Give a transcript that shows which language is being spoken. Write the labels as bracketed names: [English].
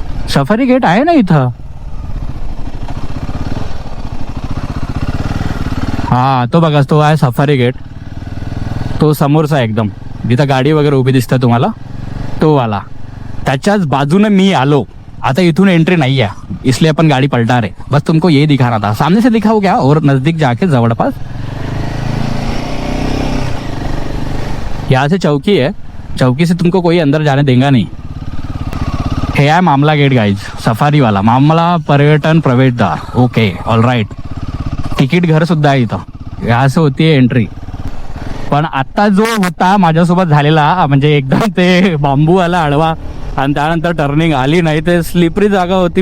[Marathi] Safari gate आहे ना इथं. हा तो बघा, तो आहे सफारी गेट. तो समोरचा एकदम जिथं गाडी वगैरे उभी दिसतं तुम्हाला, तो वाला. त्याच्याच बाजूने मी आलो. आता इथून [Hindi] एंट्री नहीं है इसलिए अपन गाड़ी पलटा रहे. बस तुमको ये दिखाना था. सामने से दिखाओ क्या और नजदीक जाके जवळपास. यहाँ से चौकी है, चौकी से तुमको कोई अंदर जाने देगा नहीं. [Marathi] हे आहे मामला गेट गाइज, सफारी वाला. मामला पर्यटन प्रवेशद्वार. [English] Okay, all right. [Marathi] तिकीट घर सुद्धा आहे इथं. [Hindi] यहाँ से होती है एंट्री. [Marathi] पण आता जो होता माझ्यासोबत झालेला म्हणजे एकदम ते बांबू आला आडवा आणि त्यानंतर टर्निंग आली नाही, ते स्लिपरी जागा होती.